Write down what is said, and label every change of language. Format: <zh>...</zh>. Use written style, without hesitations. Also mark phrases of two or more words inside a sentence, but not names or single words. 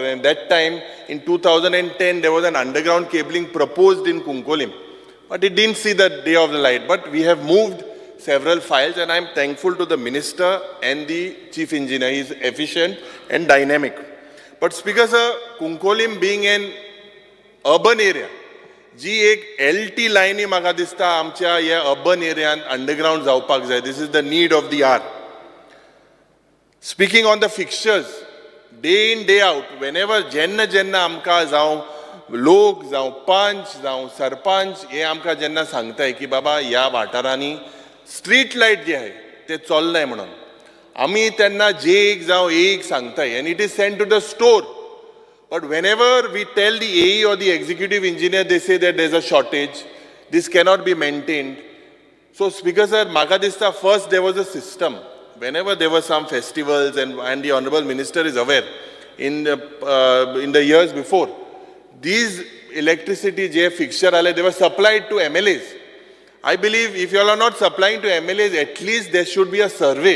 <en>And that time in 2010, there was an underground cabling proposed in Kunkolim. But it didn't see the day of the light. But we have moved several files and I'm thankful to the minister and the chief engineer. He is efficient and dynamic. But Speaker sir, Kunkolim being an urban area,</en> <kok>जी एक</kok> <en>LT line</en> <kok>म्हाका दिसता आमच्या ह्या अर्बन एरियान अंडरग्राउंड जावपाक जाय.</kok> <en>This is the need of the hour. Speaking on the fixtures, day in day out, whenever</en> <kok>जेन्ना आमकां जावं लोक जावं पंच जावं सरपंच हे आमकां जेन्ना सांगताय की बाबा ह्या वाठारांनी स्ट्रीट लायट जे आहे ते चलनाय म्हणून आमी तेन्ना एक जावं एक सांगताय</kok> <en>and it is sent to the store. But whenever we tell the AE or the executive engineer, they say that there's a shortage, this cannot be maintained. So Speaker sir,</en> <kok>म्हाका दिसता</kok> <en>first there was a system. Whenever there were some festivals and the Honorable Minister is aware, in the years before, these electricity J fixture they were supplied to MLAs. I believe if you all are not supplying to MLAs, at least there should be a survey.</en>